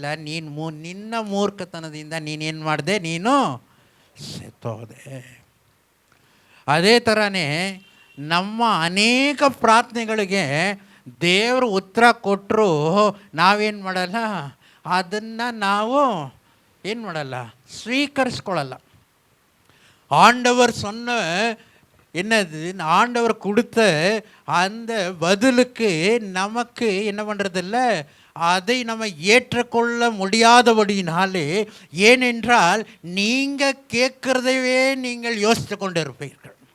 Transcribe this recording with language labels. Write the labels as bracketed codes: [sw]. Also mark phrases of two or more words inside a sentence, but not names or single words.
[kn] ನಿನ್ನ ಮೂರ್ಖತನದಿಂದ ನೀನೇನು ಮಾಡಿದೆ, ನೀನು ಸತ್ತೋದೆ. ಅದೇ ಥರನೇ ನಮ್ಮ ಅನೇಕ ಪ್ರಾರ್ಥನೆಗಳಿಗೆ ದೇವರು ಉತ್ತರ ಕೊಟ್ಟರು ನಾವೇನು ಮಾಡಲ್ಲ, ಅದನ್ನು ನಾವು ಏನು ಮಾಡಲ್ಲ, ಸ್ವೀಕರಿಸ್ಕೊಳ್ಳಲ್ಲ. [ta] ஆண்டவர் சொன்ன என்னது, ஆண்டவர் கொடுத்த அந்த பதிலுக்கு நமக்கு என்ன பண்ணுறதில்ல, அதை நம்ம ஏற்றுக்கொள்ள முடியாதபடினாலே, ஏனென்றால் நீங்கள் கேட்குறதையே நீங்கள் யோசித்து கொண்டு இருப்பீர்கள்.